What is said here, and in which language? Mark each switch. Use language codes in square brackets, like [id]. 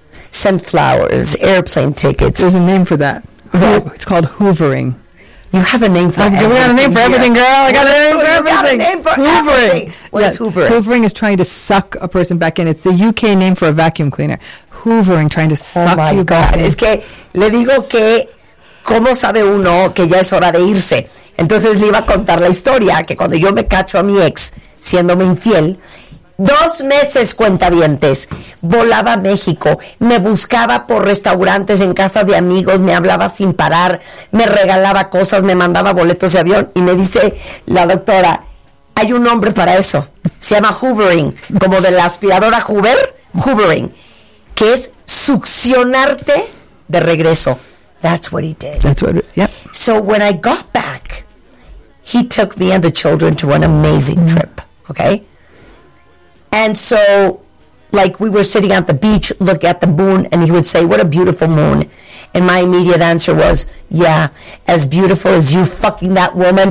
[en] Send flowers, airplane tickets. There's a name for that. It's called hoovering. You have a name for everything. I got a name for everything, girl. I got a name for everything. Hoovering. What is hoovering? Hoovering is trying to suck a person back in. It's the UK name for a vacuum cleaner. Hoovering, trying to suck you back in. Oh, my God. [es] Es que le digo que, ¿cómo sabe uno que ya es hora de irse? Entonces le iba a contar la historia, que cuando yo me cacho a mi ex siéndome infiel... 2 meses, cuentavientes, volaba a México, me buscaba por restaurantes, en casa de amigos, me hablaba sin parar, me regalaba cosas, me mandaba boletos de avión, y me dice la doctora, hay un nombre para eso, se llama hoovering, como de la aspiradora Hoover, hoovering, que es succionarte de regreso. [en] That's what he did. That's what, yeah. So when I got back, he took me and the children to an amazing trip, okay? And so, like, we were sitting at the beach, look at the moon, and he would say, what a beautiful moon. And my immediate answer was, yeah, as beautiful as you fucking that woman.